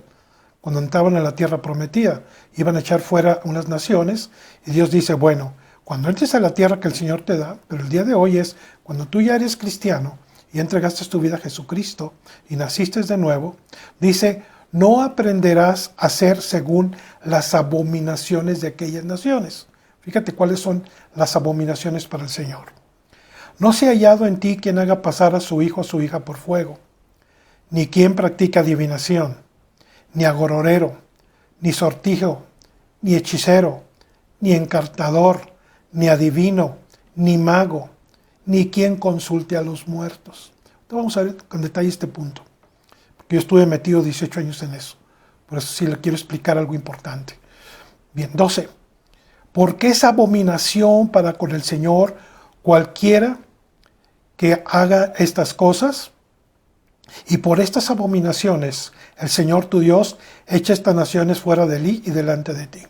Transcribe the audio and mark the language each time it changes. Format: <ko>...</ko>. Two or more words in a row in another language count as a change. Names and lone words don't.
<es>Cuando entraban a la tierra prometida, iban a echar fuera unas naciones, y Dios dice, bueno, cuando entres a la tierra que el Señor te da, pero el día de hoy es cuando tú ya eres cristiano y entregaste tu vida a Jesucristo y naciste de nuevo, dice, no aprenderás a hacer según las abominaciones de aquellas naciones. Fíjate cuáles son las abominaciones para el Señor. No se ha hallado en ti quien haga pasar a su hijo o su hija por fuego, ni quien practica adivinación, ni agororero, ni sortijo, ni hechicero, ni encartador, ni adivino, ni mago, ni quien consulte a los muertos. Entonces vamos a ver con detalle este punto, porque yo estuve metido 18 años en eso. Por eso sí le quiero explicar algo importante. Bien, 12. Porque es abominación para con el Señor cualquiera que haga estas cosas, y por estas abominaciones el Señor tu Dios echa estas naciones fuera de ti y delante de ti.</es>